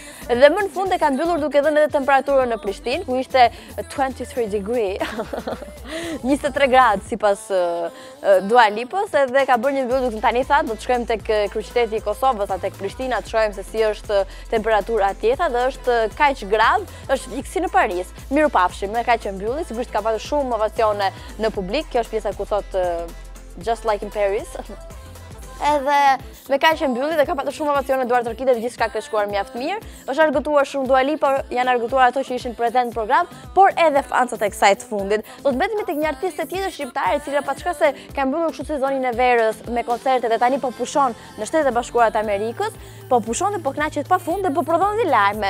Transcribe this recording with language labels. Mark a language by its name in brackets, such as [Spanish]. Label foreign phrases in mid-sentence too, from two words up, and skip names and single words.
[Albanian] Dhe më në fund e ka mbyllur duke dhënë edhe temperaturën në Prishtinë, ku ishte 23 degree, 23 gradë sipas Dua Lipës, edhe ka bërë një mbyllje duke tani thatë, do të shkojmë tek kryeqyteti i Kosovës, tek Prishtina, të shohim se si është temperatura atjetha dhe është kaq gradë, është si në Paris. Mirupafshim, me kaq që mbylli, sigurisht ka pasur shumë ovacione në publik, kjo është pjesa ku thot [English] just like in Paris. [Albanian] Edhe me kaq që mbylli dhe ka pasur shumë ovacione duar tërkite dhe gjithçka ka shkuar mjaft mirë. Është argëtuar shumë Dua Lipa, janë argëtuar ato që ishin prezent në program, por edhe fansat e kësaj të fundit. Do të mbetemi tek një artiste tjetër shqiptare, e cila paçka se ka mbyllur kështu sezonin e verës me koncerte dhe tani po pushon në Shtetet e Bashkuara të Amerikës, po pushon dhe po kënaqet pafund dhe po prodhon dhe lajme.